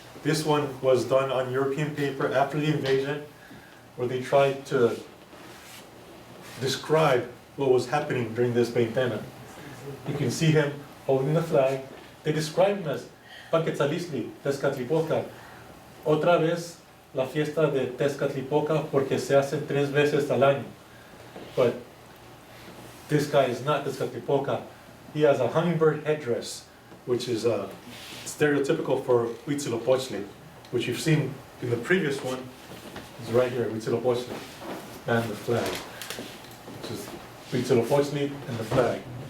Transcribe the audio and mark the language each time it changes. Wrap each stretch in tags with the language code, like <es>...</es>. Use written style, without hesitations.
<en>This one was done on European paper after the invasion, where they tried to describe what was happening during this veintena. You can see him holding the flag. They describe him as Paquetzalisli, Tezcatlipoca.</en> <es>Otra vez la fiesta de Tezcatlipoca porque se hacen 3 veces al año.</es> <en>But this guy is not Tezcatlipoca. He has a hummingbird headdress, which is stereotypical for Huitzilopochtli, which you've seen in the previous one. It's right here, Huitzilopochtli, and the flag, which is Huitzilopochtli and the flag.</en>